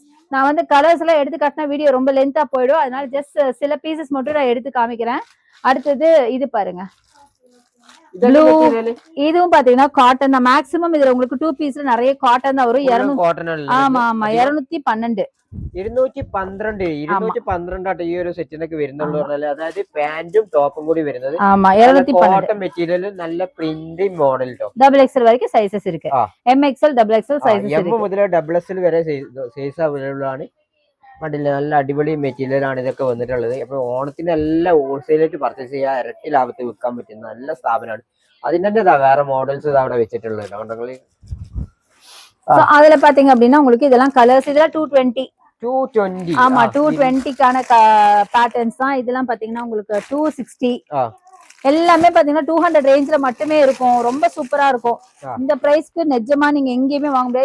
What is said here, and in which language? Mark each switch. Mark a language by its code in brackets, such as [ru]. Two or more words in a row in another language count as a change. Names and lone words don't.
[ta] நான் வந்து கலர்ஸ் எல்லாம் எடுத்து காட்டினா வீடியோ ரொம்ப லென்த்தா போயிடும். அதனால ஜஸ்ட் சில பீசஸ் மட்டும் நான் எடுத்து காமிக்கிறேன். அடுத்தது இது பாருங்க, ப்ளூ. இதுவும் பாத்தீங்கன்னா காட்டன் தான். மேக்ஸிமம் இதுல உங்களுக்கு 2 பீஸ்ல நிறைய காட்டன் தான் வரும். 200. ஆமா ஆமா 212. [ml] 212 ഈ ഒരു സെറ്റിനൊക്കെ വരുന്നുള്ളൂ പറഞ്ഞാല്. അതായത് പാന്റും ടോപ്പും കൂടി വരുന്നത്. [ta] ஆமா 212 [en] cotton material [ml] നല്ല [en] printing model [ml] ട്ടോ. [ta] XXL വரைக்கும் സൈസസ് இருக்கு. MXL XXL സൈസസ് [ml] ഇருக்கு. M മുതൽ XXL വരെ [en] size available [ml] ആണ്. കണ്ടില്ല, നല്ല അടിപൊളി മെറ്റീരിയൽ ആണ് ഇതൊക്കെ വന്നിട്ടുള്ളത്. അപ്പൊ ഓണത്തിന് എല്ലാം ഹോൾസെയിലായിട്ട് പർച്ചേസ് ചെയ്യാൻ ഇരട്ടി ലാഭത്തിൽ വിൽക്കാൻ പറ്റുന്ന നല്ല സ്ഥാപനമാണ്. അതിന്റെ തന്നെ വേറെ മോഡൽസ് അവിടെ വെച്ചിട്ടുള്ളത്. [ta] அதுல பாத்தீங்க அப்படின்னா உங்களுக்கு இதெல்லாம் கலர்ஸ். இதெல்லாம் 220. ஆமா 220க்கான பேட்டர்ன்ஸ் தான். இதெல்லாம் பாத்தீங்கன்னா உங்களுக்கு 260. எல்லாமே பாத்தீங்கன்னா 200 ரேஞ்ச்ல மட்டுமே இருக்கும். ரொம்ப சூப்பரா இருக்கும். இந்த பிரைஸ்க்கு நிஜமா நீங்க எங்கேயுமே வாங்க முடியாது.